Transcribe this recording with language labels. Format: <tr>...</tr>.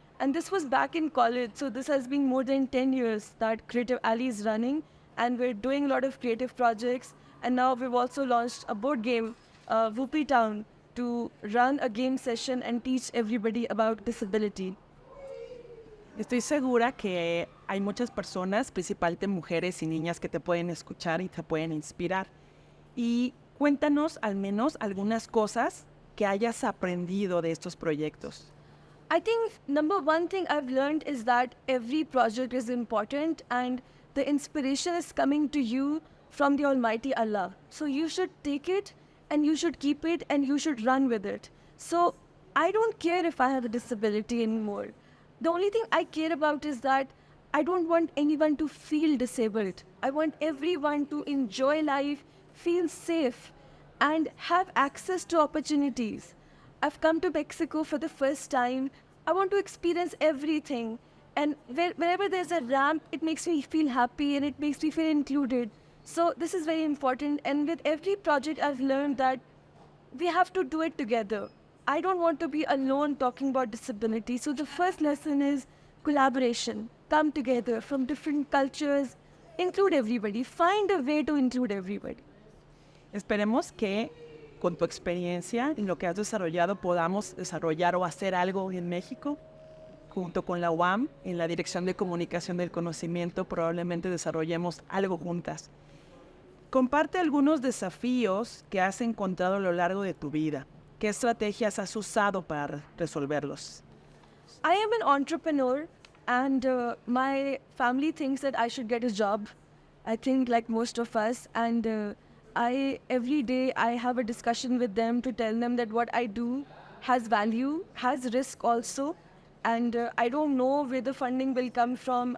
<en>And this was back in college. So this has been more than 10 years that Creative Alley is running. And we're doing a lot of creative projects. And now we've also launched a board game, Whoopie Town, to run a game session and teach everybody about disability.</en> <es>Estoy segura que hay muchas personas, principalmente mujeres y niñas, que te pueden escuchar y te pueden inspirar. Y cuéntanos al menos algunas cosas que hayas aprendido de estos proyectos.</es> <en>I think number one thing I've learned is that every project is important and the inspiration is coming to you from the Almighty Allah. So you should take it and you should keep it and you should run with it. So I don't care if I have a disability anymore. The only thing I care about is that I don't want anyone to feel disabled. I want everyone to enjoy life, feel safe, and have access to opportunities. I've come to Mexico for the first time. I want to experience everything. And wherever there's a ramp, it makes me feel happy and it makes me feel included. So this is very important. And with every project, I've learned that we have to do it together. I don't want to be alone talking about disability. So the first lesson is collaboration. Come together from different cultures, include everybody. Find a way to include everybody.</en> <es>Esperemos que con tu experiencia en lo que has desarrollado podamos desarrollar o hacer algo en México. Junto con la UAM, en la Dirección de Comunicación del Conocimiento, probablemente desarrollemos algo juntas. Comparte algunos desafíos que has encontrado a lo largo de tu vida. ¿Qué estrategias has usado para resolverlos?</es> <en>I am an entrepreneur and my family thinks that I should get a job. I think like most of us, and every day I have a discussion with them to tell them that what I do has value, has risk also, and I don't know where the funding will come from.</en>